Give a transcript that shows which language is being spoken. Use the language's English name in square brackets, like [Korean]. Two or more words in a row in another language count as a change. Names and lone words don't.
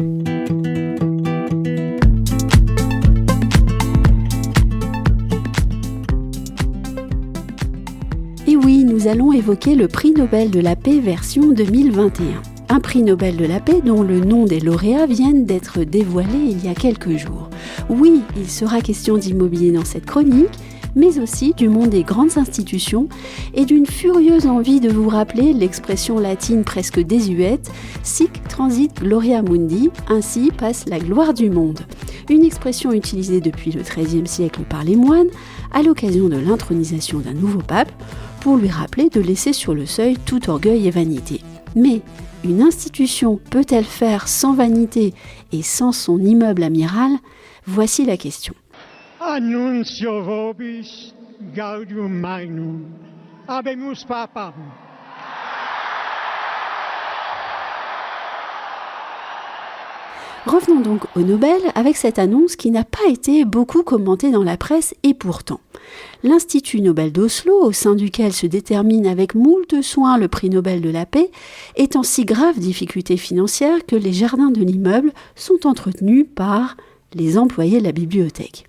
[French] Et oui, nous allons évoquer le prix Nobel de la paix version 2021. Un prix Nobel de la paix dont le nom des lauréats viennent d'être dévoilés il y a quelques jours. Oui, il sera question d'immobilier dans cette chronique, mais aussi du monde des grandes institutions et d'une furieuse envie de vous rappeler l'expression latine presque désuète « [Latin] Sic transit gloria mundi », [French] ainsi passe la gloire du monde. Une expression utilisée depuis le XIIIe siècle par les moines à l'occasion de l'intronisation d'un nouveau pape pour lui rappeler de laisser sur le seuil tout orgueil et vanité. Mais une institution peut-elle faire sans vanité et sans son immeuble amiral ? Voici la question. [Latin] Annuncio vobis gaudium magnum, habemus papam. [French] Revenons donc au Nobel avec cette annonce qui n'a pas été beaucoup commentée dans la presse et pourtant. L'Institut Nobel d'Oslo, au sein duquel se détermine avec moult soin le prix Nobel de la paix, est en si grave difficulté financière que les jardins de l'immeuble sont entretenus par les employés de la bibliothèque.